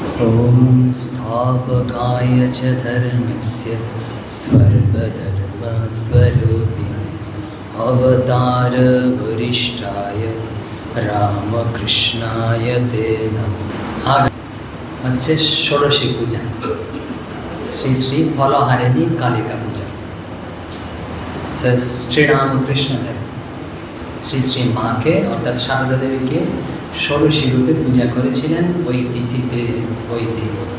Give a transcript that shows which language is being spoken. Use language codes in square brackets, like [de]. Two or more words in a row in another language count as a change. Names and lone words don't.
[sa] ॐ स्थापकाय च धर्मस्य सर्वधर्मस्वरूपिणे अवतारवरिष्ठाय रामकृष्णाय ते नमः। [bn] হচ্ছে ষোড়শী পূজা, শ্রী শ্রী ফলহারিণী কালিকা পূজা। শ্রীরামকৃষ্ণদেব শ্রী শ্রী মাকে অর্থাৎ সারদা দেবীকে ষোড়শী রূপে পূজা করেছিলেন ওই তিথিতে, ওই দিন।